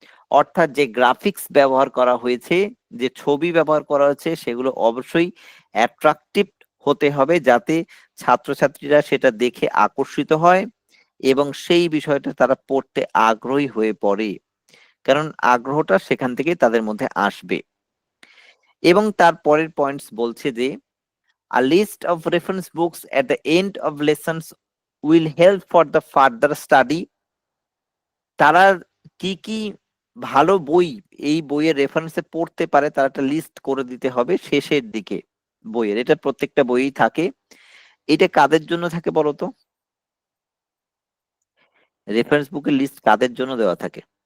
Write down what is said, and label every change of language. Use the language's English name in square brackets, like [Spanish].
[Bangla] অর্থাৎ যে গ্রাফিক্স ব্যবহার করা হয়েছে, যে ছবি ব্যবহার করা হয়েছে, সেগুলো অবশ্যই অ্যাট্রাকটিভ হতে হবে, যাতে ছাত্রছাত্রীরা সেটা দেখে আকর্ষিত হয় এবং সেই বিষয়টা তারা পড়তে আগ্রহী হয়ে পড়ে, কারণ আগ্রহটা সেখান থেকেই তাদের মধ্যে আসবে। এবং তার পরের পয়েন্টস বলছে যে [English] a list of reference books at the end of lessons will help for the further study. [Bangla] তারা কি কি ভালো বই এই বইয়ের রেফারেন্সে পড়তে পারে তার একটা লিস্ট করে দিতে হবে শেষের দিকে বইয়ের। এটা প্রত্যেকটা বইই থাকে। এটা কাদের জন্য থাকে বলতো? রেফারেন্স বুকের লিস্ট কাদের জন্য দেওয়া থাকে?